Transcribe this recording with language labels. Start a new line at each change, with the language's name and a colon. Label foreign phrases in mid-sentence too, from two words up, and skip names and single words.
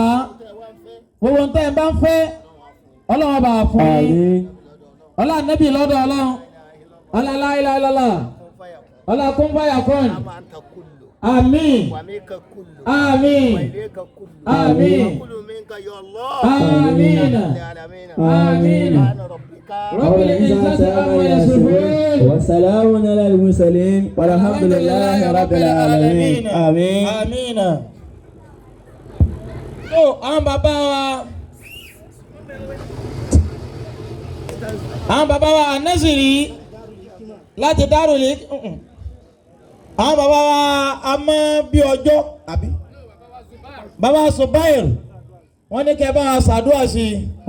Yoruba: Gbogbo ń tẹ́ ẹ bá ń fẹ́. Ọlọ́run bá fún yín. Ọlá nẹ́bí lọ́dọ̀ ọlọ́run. Ọlá
Arabic: لا إله إلا الله.
Yoruba: Ọlá kún fàyà kún. Àmín. Àmín. Àmín. Àmín. Àmín.
Arabic: رب العزة عما يصفون. وسلام على المرسلين والحمد لله رب العالمين.
Yoruba: Àmín. Àmín. So, àwọn bàbá wa. Àwọn bàbá wa Anaziri láti Darul. Àwọn bàbá wa Amọ́ bí ọjọ́ àbí bàbá Subair wọ́n ní kẹ́ bá wa ṣàdúrà sí i.